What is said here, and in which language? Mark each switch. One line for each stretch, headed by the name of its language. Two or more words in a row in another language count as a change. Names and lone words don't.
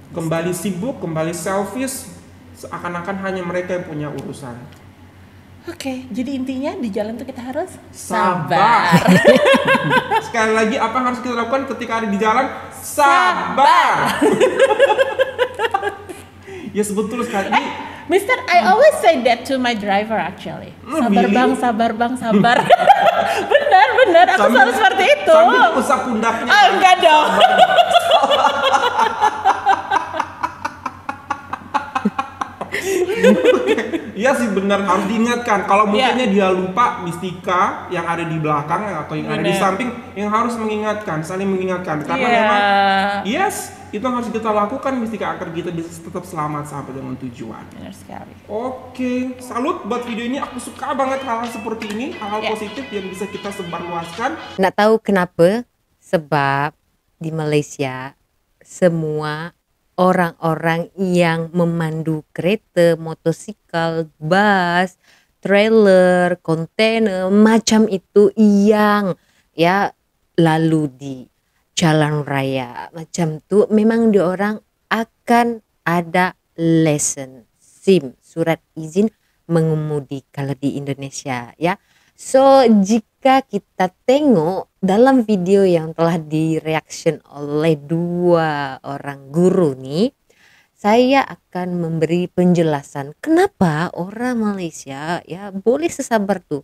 Indonesian: Kembali sibuk, kembali selfish, seakan-akan hanya mereka yang punya urusan. Oke, jadi intinya di jalan tuh kita harus Sabar. Sekali lagi, apa yang harus kita lakukan ketika ada di jalan? Sabar. Ya betul sekali. Ini Mister,
English: I always say that to my driver actually.
Indonesian: Sabar really? bang, sabar bang, sabar. benar, aku selalu seperti itu. Sambil usap pundaknya. Oh, enggak dong. Iya sih benar, harus diingatkan. Kalau mungkinnya dia lupa, mistika yang ada di belakang atau yang ada di Benar. samping yang harus mengingatkan, saling mengingatkan. Karena Iya. memang itu yang harus kita lakukan mistika agar kita bisa tetap selamat sampai dengan tujuan. Benar sekali. Oke, salut buat video ini. Aku suka banget hal-hal seperti ini, hal-hal Ya. positif yang bisa kita sebarluaskan.
Malay: Nggak tahu kenapa, sebab di Malaysia semua orang-orang yang memandu kereta, motosikal, bus, trailer, kontainer, macam itu yang ya lalu di jalan raya macam tu, memang diorang akan ada lesson SIM, surat izin mengemudi kalau di Indonesia ya. So jika kita tengok dalam video yang telah direaction oleh dua orang guru nih, saya akan memberi penjelasan kenapa orang Malaysia ya boleh sesabar tuh.